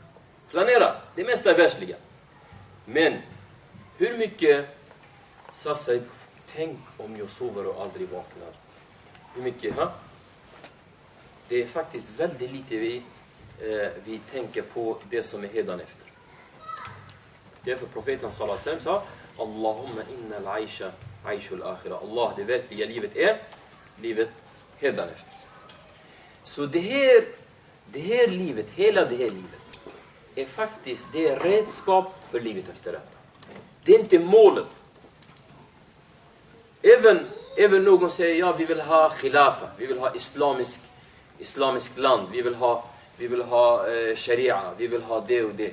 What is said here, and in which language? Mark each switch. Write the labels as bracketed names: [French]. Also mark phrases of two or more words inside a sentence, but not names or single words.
[Swedish] Planera, det mesta är världsliga. Men hur mycket satsar jag? Tänk om jag sover och aldrig vaknar. Hur mycket, ha? Det är faktiskt väldigt lite vi tänker på det som är hädanefter. Därför profeten [Arabic] صلى الله عليه وسلم [Swedish] sa: [Arabic] اللهم إن العيش عيش الآخرة. [Swedish] Allah, det verkliga livet är livet hädanefter. Så det här livet, hela det här livet, är faktiskt det redskap för livet efter detta. Det är inte målet. Även någon säger, ja, vi vill ha khilafa, vi vill ha islamisk land, vi vill ha sharia, vi vill ha det och det.